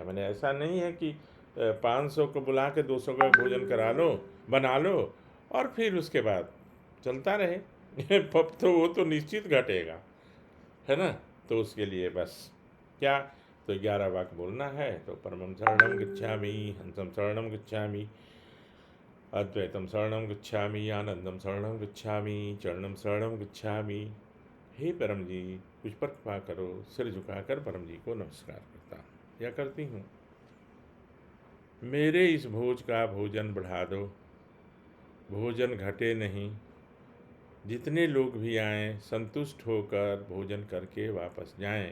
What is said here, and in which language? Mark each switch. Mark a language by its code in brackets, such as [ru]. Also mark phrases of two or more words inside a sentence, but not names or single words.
[hi] मैंने ऐसा नहीं है कि 500 को बुला के 200 का भोजन करा लो, बना लो, और फिर उसके बाद चलता रहे पब तो वो तो निश्चित घटेगा, है ना। तो उसके लिए बस क्या, तो 11 वाक्य बोलना है। [sa] तो परमं शरणं गच्छामि, हंसं शरणं गच्छामि, अद्वैतम शरणं गच्छामि, आनंदम शरणं गच्छामि, चरणं शरणं गच्छामि। [hi] हे परम जी, कुछ पर कृपा करो। सिर झुकाकर परम जी को नमस्कार करता या करती हूँ। मेरे इस भोज का भोजन बढ़ा दो, भोजन घटे नहीं। जितने लोग भी आएँ संतुष्ट होकर भोजन करके वापस जाएं।